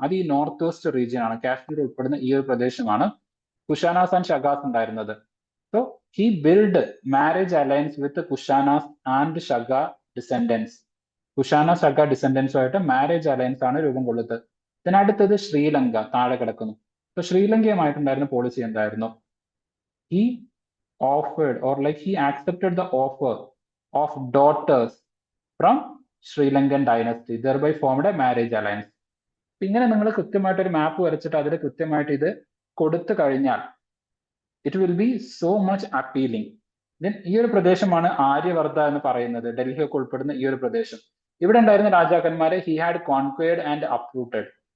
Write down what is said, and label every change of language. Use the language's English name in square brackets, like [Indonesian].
[Malayalam] അത് ഈ north west region ആണ്. കാശ്മീർ ഉൾപ്പെടുന്ന ഈ ഒരു പ്രദേശമാണ് കുഷാനാസ് ആൻഡ് ഷഗാസ് ഉണ്ടായിരുന്നത്. [English] So he build marriage alliance with Kushanas and Shaka descendants. [Malayalam] Kushana ഷഗ ഡിസെൻഡൻസുമായിട്ട് marriage alliance ആണ് രൂപം കൊള്ളുന്നത്. ഇതിനടുത്തത് ശ്രീലങ്ക താഴെ കിടക്കുന്നു. അപ്പൊ ശ്രീലങ്കയുമായിട്ടുണ്ടായിരുന്ന പോളിസി എന്തായിരുന്നു? [English] He offered or like he accepted the offer of daughters from Sri Lankan dynasty, thereby formed a marriage alliance. [Malayalam] ഇങ്ങനെ നിങ്ങൾ കൃത്യമായിട്ട് ഒരു മാപ്പ് വരച്ചിട്ട് അതിൽ കൃത്യമായിട്ട് ഇത് കൊടുത്തു കഴിഞ്ഞാൽ [English] It will be so much appealing. [Malayalam] Then ഈ ഒരു പ്രദേശമാണ് ആര്യവർദ്ധ എന്ന് പറയുന്നത്, ഡൽഹിയൊക്കെ ഉൾപ്പെടുന്ന ഈ ഒരു പ്രദേശം. ഇവിടെ ഉണ്ടായിരുന്ന രാജാക്കന്മാരെ [English] He had conquered and uprooted.